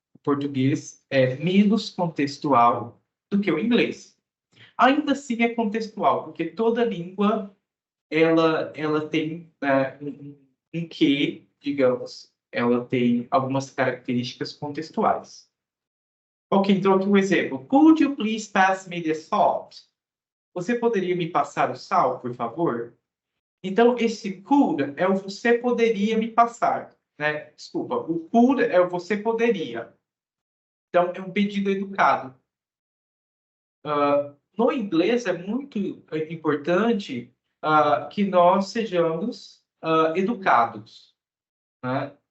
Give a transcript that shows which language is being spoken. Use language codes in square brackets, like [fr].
[pt] O português é menos contextual do que o inglês. Ainda assim é contextual, porque toda língua ela tem um quê, digamos, ela tem algumas características contextuais. Ok, então aqui um exemplo. [en] Could you please pass me the salt? [pt] Você poderia me passar o sal, por favor? Então, esse could é o você poderia me passar, né? Desculpa, o could é o você poderia. Então, é um pedido educado. No inglês é muito importante que nós sejamos educados, né?